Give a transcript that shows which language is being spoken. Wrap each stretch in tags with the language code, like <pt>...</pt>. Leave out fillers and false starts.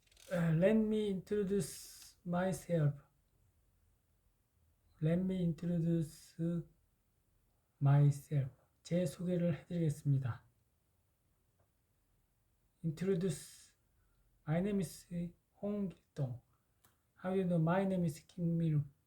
<en>Let me introduce myself. Let me introduce myself.</en> <ko>제 소개를 해드리겠습니다.</ko> <en>Introduce. My name is 홍길동. How do you know? My name is 김미루.</en>